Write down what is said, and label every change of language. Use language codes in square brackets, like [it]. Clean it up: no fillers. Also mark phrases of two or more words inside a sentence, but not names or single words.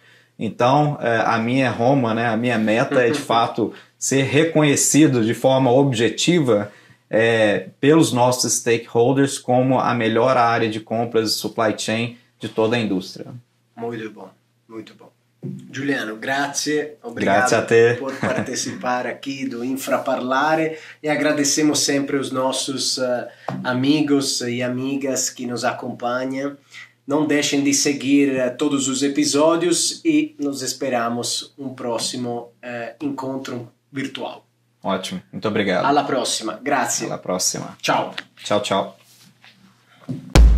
[pt] Então, a minha Roma, né, a minha meta é, de fato, ser reconhecido de forma objetiva pelos nossos stakeholders como a melhor área de compras e [en] supply chain [pt] de toda a indústria. Muito bom, muito bom. Giuliano, grazie, obrigado por participar aqui do Infraparlare, e agradecemos sempre os nossos amigos e amigas que nos acompanham. Não deixem de seguir todos os episódios e nos esperamos um próximo encontro virtual. Ótimo, muito obrigado. [it] Alla prossima, grazie. Alla prossima. Ciao. Ciao, ciao.